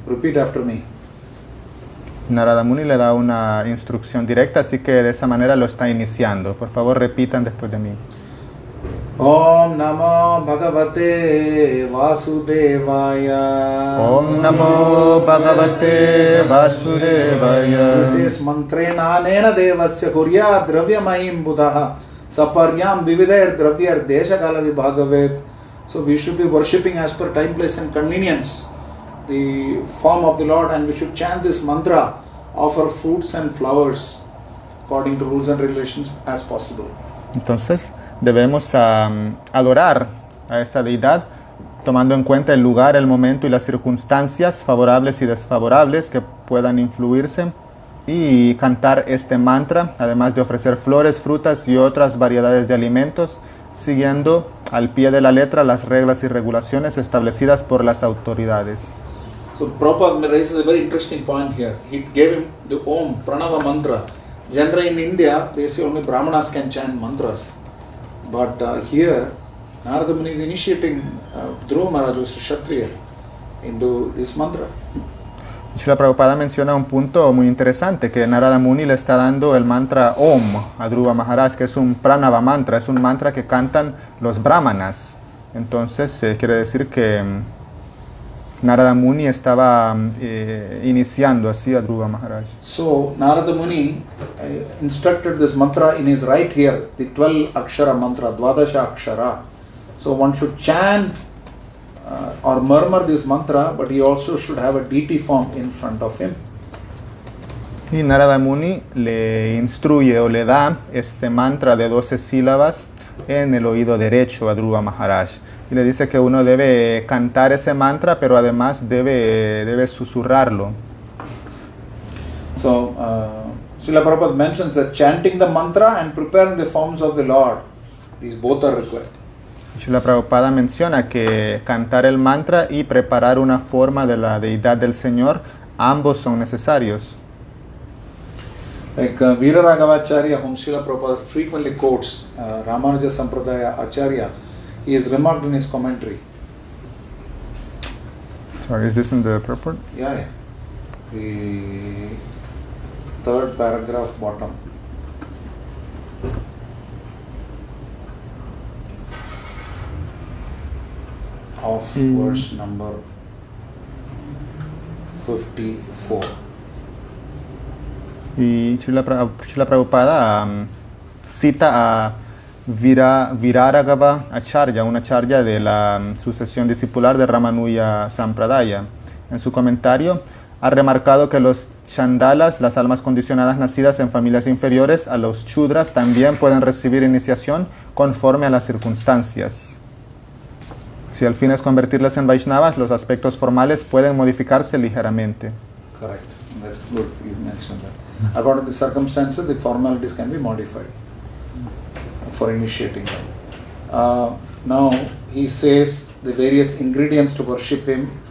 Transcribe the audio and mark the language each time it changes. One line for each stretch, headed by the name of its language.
English: Repeat after me.
Spanish: Narada Muni le da una instrucción directa, así que de esa manera lo está iniciando. Por favor, repitan después de mí.
Sanskrit: Om Namo Bhagavate Vasudevaya. Om Namo Bhagavate Vasudevaya.
English: This is
Sanskrit: mantrena nena devasya kurya dravyamahim buddha Saparyam Vividayar Dravyar Deshakala Vibhagavet.
English: So we should be worshipping as per time, place and convenience the form of the Lord, and we should chant this mantra, offer fruits and flowers according to rules and regulations as possible.
Spanish: Entonces debemos adorar a esta deidad tomando en cuenta el lugar, el momento y las circunstancias favorables y desfavorables que puedan influirse, y cantar este mantra, además de ofrecer flores, frutas y otras variedades de alimentos, siguiendo al pie de la letra las reglas y regulaciones establecidas por las autoridades.
English: So Prabhupada raises a very interesting point here. He gave him the Om Pranava mantra. Generally in India, they say only Brahmanas can chant mantras. But here, Narada Muni is initiating Dhruva Maharaj, who is a Kshatriya, into this mantra.
Spanish: Srila Prabhupada menciona un punto muy interesante, que Narada Muni le está dando el mantra Om a Dhruva Maharaj, que es un pranava mantra, es un mantra que cantan los brahmanas. Entonces quiere decir que Narada Muni estaba iniciando así a Dhruva Maharaj.
English: So Narada Muni instructed this mantra in his right ear, the 12 Akshara mantra, Dvadasha Akshara. So one should chant or murmur this mantra, but he also should have a deity form in front of him.
Spanish: Y Narada Muni le instruye o le da este mantra de 12 sílabas en el oído derecho a Dhruva Maharaj. Y le dice que uno debe cantar ese mantra, pero además debe susurrarlo.
English: So Srila Prabhupada mentions that chanting the mantra and preparing the forms of the Lord, these both are required.
Spanish: Srila Prabhupada menciona que cantar el mantra y preparar una forma de la deidad del Señor, ambos son necesarios.
English: Like Veera Raghavacharya, whom Srila Prabhupada frequently quotes, Ramanuja Sampradaya Acharya, he has remarked in his commentary. Sorry, is this in the purport? Yeah. The third paragraph bottom. Of verse number 54.
Spanish: Y Srila Prabhupada cita a Viraragava Acharya, una acharya de la sucesión discipular de Ramanuja Sampradaya. En su comentario, ha remarcado que los chandalas, las almas condicionadas nacidas en familias inferiores a los chudras, también pueden recibir iniciación conforme a las circunstancias. Si el fin es convertirlas en Vaishnavas, los aspectos formales pueden modificarse ligeramente.
English: Correct. That's good. You mentioned that. According to the circumstances, the formalities can be modified for initiating them. Now he says the various ingredients to worship him.